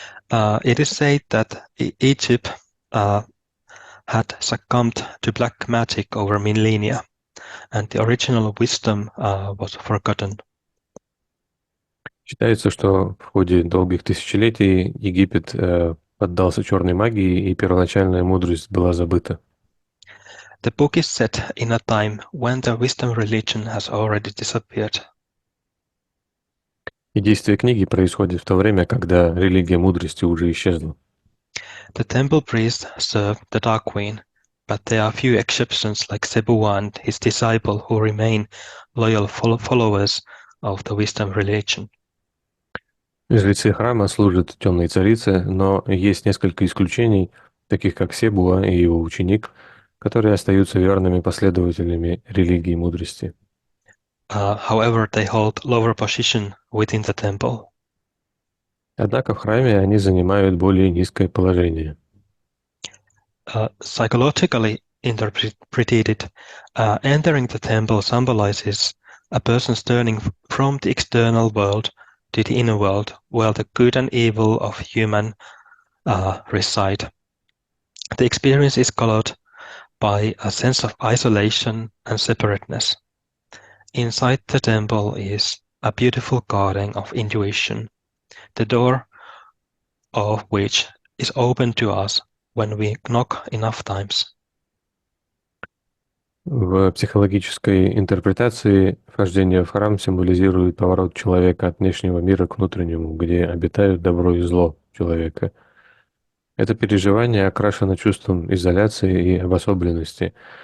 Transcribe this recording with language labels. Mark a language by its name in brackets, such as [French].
[English] It is said that Egypt had succumbed to black magic over millennia, and the original wisdom was forgotten. [Russian] Считается, что в ходе долгих тысячелетий Египет поддался черной магии, и первоначальная мудрость была забыта. [English] The book is set in a time when the wisdom religion has already disappeared. [Russian] И действие книги происходит в то время, когда религия мудрости уже исчезла. [English] The temple priests serve the Dark Queen, but there are few exceptions like Sebua and his disciple who remain loyal followers of the wisdom religion. [Russian] Жрецы храма служат темной царице, но есть несколько исключений, таких как Себуа и его ученик, которые остаются верными последователями религии мудрости. [English] However, they hold lower position within the temple. [Russian] Однако в храме они занимают более низкое положение. [English] Psychologically interpreted, entering the temple symbolizes a person's turning from the external world to the inner world, where the good and evil of human reside. The experience is colored by a sense of isolation and separateness. Inside the temple is a beautiful garden of intuition, the door of which is open to us when we knock enough times. [Russian] В психологической интерпретации вхождение в храм символизирует поворот человека от внешнего мира к внутреннему, где обитают добро и зло человека. Это переживание окрашено чувством изоляции и обособленности.